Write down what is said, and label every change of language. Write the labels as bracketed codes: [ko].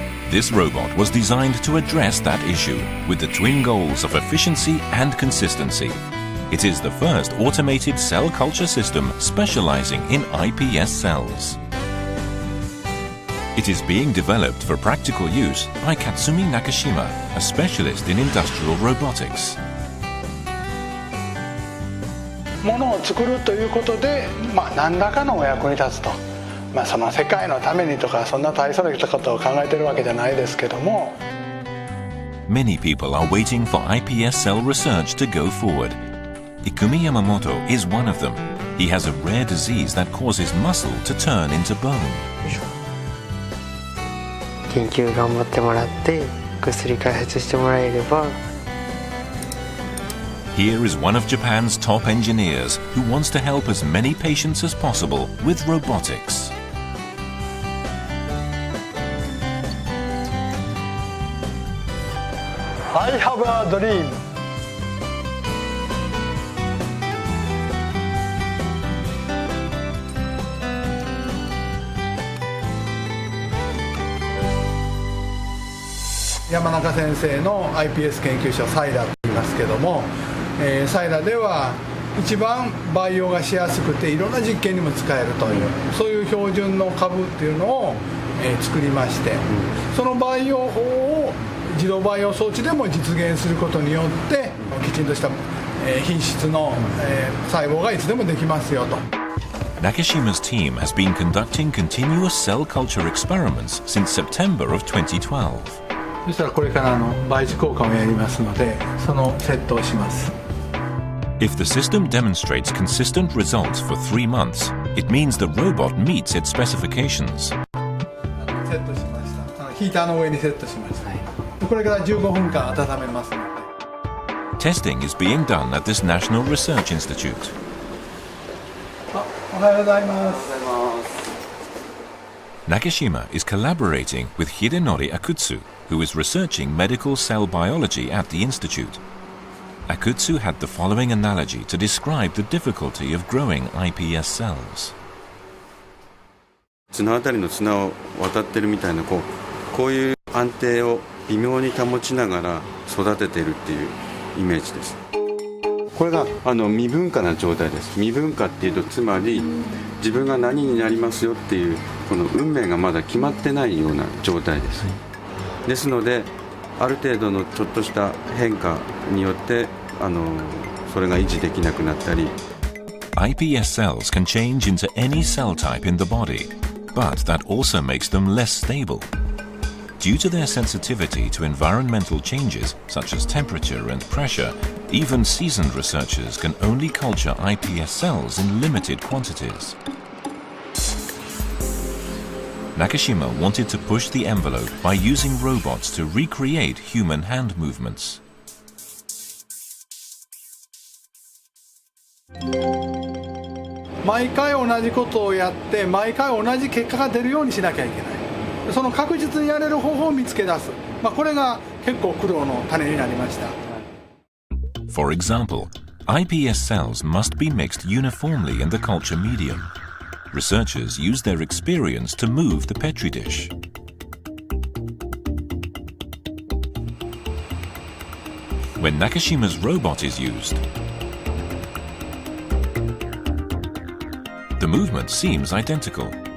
[en] This robot was designed to address that issue with the twin goals of efficiency and consistency. It is the first automated cell culture system specializing in iPS cells. It is being developed for practical use by Katsumi Nakashima, a specialist in industrial robotics. [ja] ものを作るということで、何らかのお役に立つと、その世界のためにとかそんな大それたことを考えてるわけじゃないですけども。 [en] Many people are waiting for iPS cell research to go forward. Ikumi Yamamoto is one of them. He has a rare disease that causes muscle to turn into bone. [ja] 研究頑張ってもらって薬開発してもらえれば。 [en] Here is one of Japan's top engineers who wants to help as many patients as possible with robotics. I have a dream. [ja] Yamanaka 先生の iPS 研究所サイラと言いますけども、サイラでは一番培養がしやすくていろんな実験にも使えるというそういう標準の株っていうのを、作りまして、その培養法を自動培養装置でも実現することによってきちんとした、品質の、細胞がいつでもできますよと。 [en] Nakashima's team has been conducting continuous cell culture experiments since September of 2012. [ja] そしたらこれから培地交換をやりますので、そのセットをします。 [en] If the system demonstrates consistent results for 3 months, it means the robot meets its specifications. [ja] セットしました。ヒーターの上にセットしました。これから15分間温めますので。 [en] Testing is being done at this National Research Institute. [ja] おはようございます。 [en] Nakashima is collaborating with Hidenori Akutsu, who is researching medical cell biology at the institute. Akutsu had the following analogy to describe the difficulty of growing iPS cells. [ja] 綱渡りの綱を渡ってるみたいなこういう安定を微妙に保ちながら育ててるっていうイメージです。これが未分化な状態です。未分化っていうとつまり自分が何になりますよっていうこの運命がまだ決まってないような状態です。ですのである程度のちょっとした変化によってそれが維持できなくなったり。 [en] iPS cells can change into any cell type in the body, but that also makes them less stable. Due to their sensitivity to environmental changes such as temperature and pressure, even seasoned researchers can only culture iPS cells in limited quantities. Nakashima wanted to push the envelope by using robots to recreate human hand movements. [ja] 毎回同じことをやって毎回同じ結果が出るようにしなきゃいけない。その確実にやれる方法を見つけ出す。これが結構苦労の種になりました。 [en] For example, iPS cells must be mixed uniformly in the culture medium. Researchers use their experience to move the Petri dish. When Nakashima's robot is used, the movement seems identical.